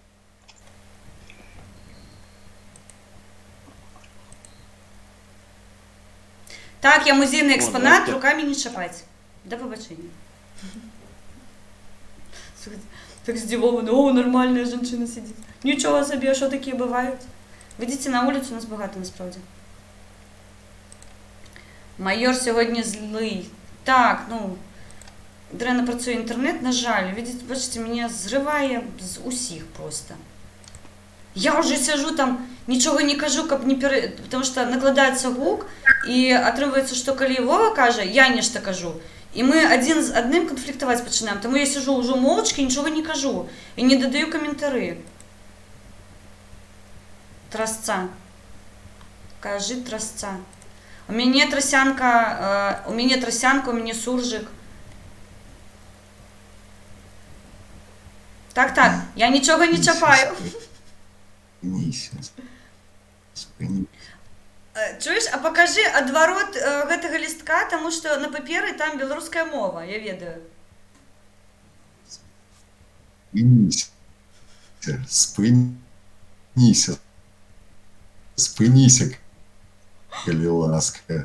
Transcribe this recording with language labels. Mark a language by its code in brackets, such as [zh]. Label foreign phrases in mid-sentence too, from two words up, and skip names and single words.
[be] Так, я музейны экспанат, руками не чапаць. Да пабачэння. Так здзівована, о, нормальная жанчына сидит. [uk] Нічого собі, а що такі бываюць? [ru] Выйдите на улицу, [uk] у нас багато насправді. Майор сьогодні злий. [be] Так, ну, дрэнна працує інтернет, на жаль. [uk] Видите, бачите, мене зриває з усіх просто. Я уже сижу там, нічого не кажу, [be] каб не [ru] потому что [uk] накладається гук, [be] і атрымліваецца, што калі Вова каже, я нешта кажу, [uk] і ми один з одним конфліктувати починаємо. Тому я сижу уже мовчки, нічого не кажу, і не додаю коментари. [be] Трасца. Кажи трасца. [ru] У меня тросянка, у меня суржик. [be] Так, я нічого не чапаю. Спыніся. Чуеш, а покажи адварот гэтага лістка, таму што на паперы там беларуская мова, я ведаю. Спыніся, калі ласка.